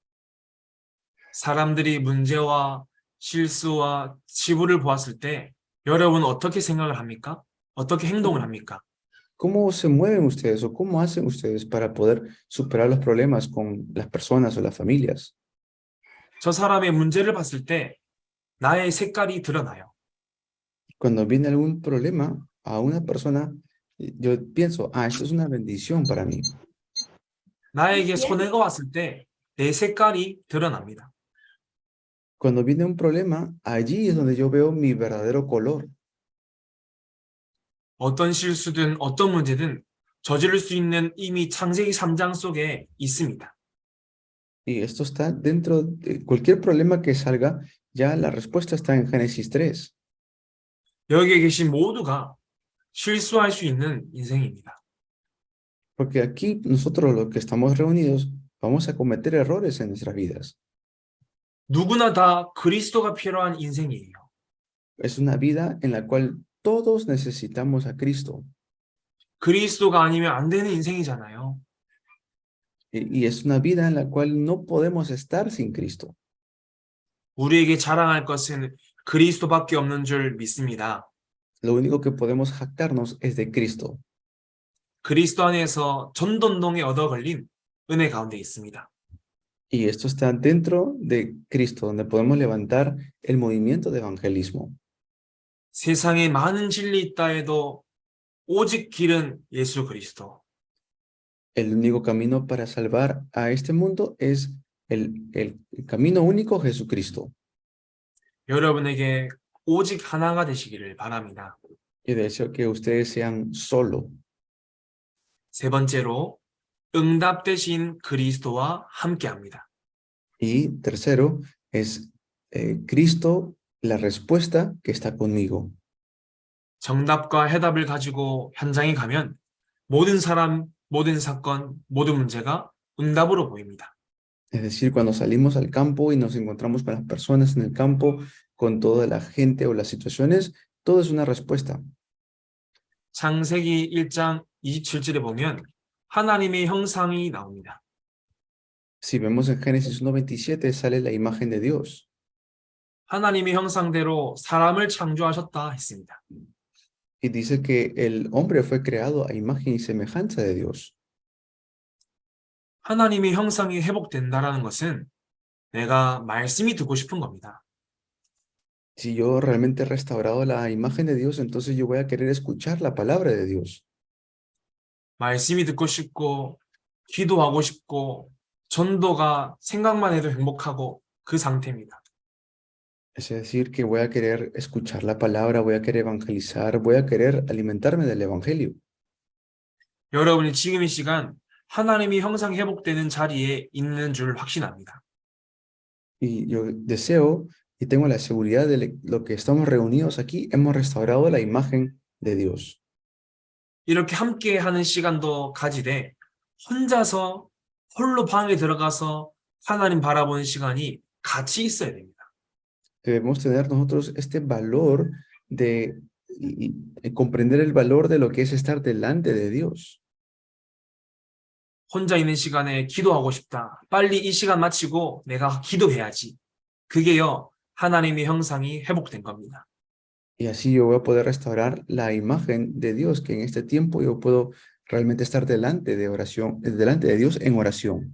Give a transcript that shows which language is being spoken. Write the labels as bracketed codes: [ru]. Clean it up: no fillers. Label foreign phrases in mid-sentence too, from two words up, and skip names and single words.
[ko] 사람들이 문제와 실수와 치부를 보았을 때 여러분 어떻게 생각을 합니까? 어떻게 행동을 합니까? [es] ¿Cómo se mueven ustedes o cómo hacen ustedes para poder superar los problemas con las personas o las familias? [ko] 저 사람의 문제를 봤을 때 나의 색깔이 드러나요. [es] Cuando viene algún problema a una persona, yo pienso, esto es una bendición para mí. [ko] 나에게 손해가 왔을 때 내 색깔이 드러납니다. [es] Cuando viene un problema, allí es donde yo veo mi verdadero color. [ko] 어떤 실수든 어떤 문제든 저지를 수 있는 이미 창세기 3장 속에 있습니다. [es] Y esto está dentro de cualquier problema que salga, ya la respuesta está en Génesis 3. [ko] 여기에 계신 모두가 실수할 수 있는 인생입니다. [es] Porque aquí nosotros los que estamos reunidos vamos a cometer errores en nuestras vidas. [ko] 누구나 다 그리스도가 필요한 인생이에요. [es] Es una vida en la cual todos necesitamos a Cristo. [ko] 그리스도가 아니면 안 되는 인생이잖아요. [es] Y es una vida en la cual no podemos estar sin Cristo. [ko] 우리에게 자랑할 것은 그리스도밖에 없는 줄 믿습니다. [es] Lo único que podemos jactarnos es de Cristo. [ko] 그리스도 안에서 전도운동에 얻어 걸린 은혜 가운데 있습니다. [es] Y esto está dentro de Cristo, donde podemos levantar el movimiento de evangelismo. [ko] 세상에 많은 진리 있다 해도 오직 길은 예수 그리스도. [es] El único camino para salvar a este mundo es el camino único, Jesucristo. [ko] 여러분에게 오직 하나가 되시기를 바랍니다. [es] Y deseo que ustedes sean solo. [ko] 세 번째로 응답 대신 그리스도와 함께합니다. [es] Y tercero es Cristo, la respuesta que está conmigo. [ko] 정답과 해답을 가지고 현장에 가면 모든 사람, 모든 사건, 모든 문제가 응답으로 보입니다. [es] Es decir, cuando salimos al campo y nos encontramos con las personas en el campo, con toda la gente o las situaciones, todo es una respuesta. [ko] 창세기 1장 27절에 보면 하나님의 형상이 나옵니다. [es] Si vemos en Génesis 1:27 sale la imagen de Dios. [ko] 하나님의 형상대로 사람을 창조하셨다 했습니다. [es] Y dice que el hombre fue creado a imagen y semejanza de Dios. [ko] 하나님의 형상이 회복된다라는 것은 내가 말씀이 듣고 싶은 겁니다. [es] Si yo realmente he restaurado la imagen de Dios, entonces yo voy a querer escuchar la palabra de Dios. [ko] 말씀이 듣고 싶고, 기도하고 싶고, 전도가 생각만 해도 행복하고 그 상태입니다. [es] Es decir, que voy a querer escuchar la palabra, voy a querer evangelizar, voy a querer alimentarme del evangelio. [ko] 여러분이 지금 이 시간 하나님의 형상이 회복되는 자리에 있는 줄 확신합니다. [es] Y yo deseo y tengo la seguridad de lo que estamos reunidos aquí, hemos restaurado la imagen de Dios. [ko] 이렇게 함께 하는 시간도 가지되 혼자서 홀로 방에 들어가서 하나님 바라보는 시간이 같이 있어야 됩니다. [es] Debemos tener nosotros este valor de comprender el valor de lo que es estar delante de Dios. [ko] 혼자 있는 시간에 기도하고 싶다. 빨리 이 시간 마치고 내가 기도해야지. 그게요, 하나님의 형상이 회복된 겁니다. [es] Y así yo voy a poder restaurar la imagen de Dios, que en este tiempo yo puedo realmente estar delante de oración, delante de Dios en oración.